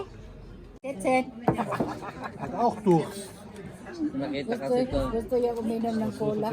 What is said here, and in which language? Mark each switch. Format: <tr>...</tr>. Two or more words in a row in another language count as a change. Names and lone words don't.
<en>That's it.</en> <de>Hat auch Durst.</de> <tl>Gusto niya uminom ng cola.</tl>